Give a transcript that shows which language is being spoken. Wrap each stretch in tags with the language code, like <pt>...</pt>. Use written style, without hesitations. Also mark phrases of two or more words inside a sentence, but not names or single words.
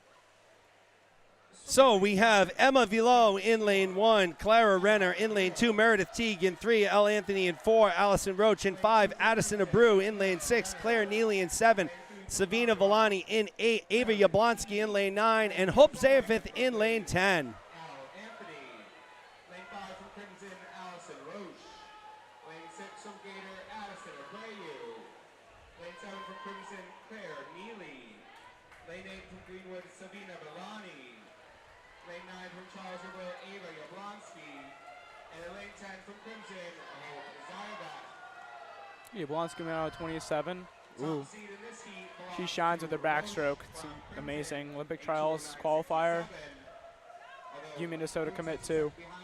<en>So we have Emma Villot in lane 1, Clara Renner in lane 2, Meredith Teague in 3, Elle Anthony in 4, Allison Roach in 5, Addison Abreu in lane 6, Claire Neely in 7, Savina Villani in 8, Ava Yablonsky in lane 9, and Hope Zayafith in lane 10. Savina Villani, lane 9 from Charles River, Ava Yablonsky, and lane 10 from Crimson, Hope Zayafith. Yablonsky went out of 27. Ooh. She shines with her backstroke. It's amazing. Olympic trials qualifier. U Minnesota commit too.</en>